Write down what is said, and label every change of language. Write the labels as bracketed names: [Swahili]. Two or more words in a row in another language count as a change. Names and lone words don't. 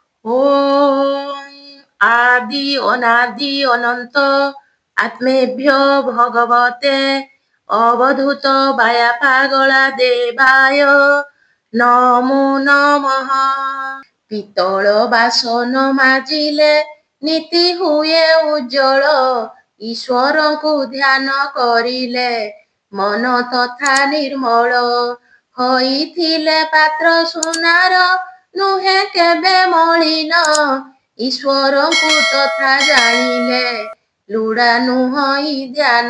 [Sanskrit] ওম আদি অনাদি অনন্ত আত্মেভ্য ভগবতে অবধূত বায়া পাগলা দেবায় নমো নমঃ। [Odia] পিতଳ ବାସନ ମାଜିଲେ ନୀତି ହୁଏ ଉଜ୍ଜଳ, ଈଶ୍ୱରଙ୍କୁ ଧ୍ୟାନ କରିଲେ ମନ ତଥା ନିର୍ମଳ। ହୋଇଥିଲେ ପାତ୍ର ସୁନାର, ନୁହେଁ କେବେ ମଳିନ, ଈଶ୍ୱରଙ୍କୁ ତଥା ଜାଣିଲେ ଲୁଡ଼ା ନୁହଁଇ ଧ୍ୟାନ।